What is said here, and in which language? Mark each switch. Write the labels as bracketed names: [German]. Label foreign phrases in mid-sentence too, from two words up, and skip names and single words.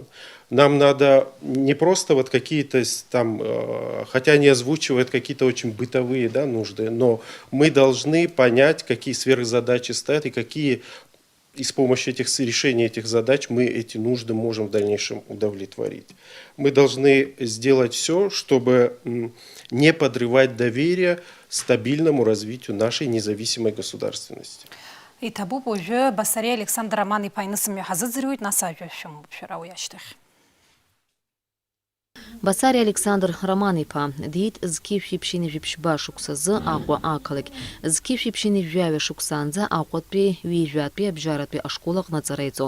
[Russian] Нам надо не просто вот какие-то там, хотя они озвучивают какие-то очень бытовые, да, нужды, но мы должны понять, какие сверхзадачи стоят и какие и с помощью решения этих задач мы эти нужды можем в дальнейшем удовлетворить. Мы должны сделать все, чтобы не подрывать доверие стабильному развитию нашей независимой государственности. [Abkhazian] Итабуп уажәы Басари Александр Роман-иԥа инысымҩа ҳазыӡырҩуеит, нас ажәа шәымоуп шәара уи ашьҭахь. Басари Александр Роман-иԥа диит зқьи шәиԥшьини жәиԥшьба шықәсазы Аҟәа ақалақь, зқьи шәиԥшьини жәаҩа шықәсаанӡа Аҟәатәи ҩ-жәатәи абжьаратәи ашкол аҟны аҵара иҵон.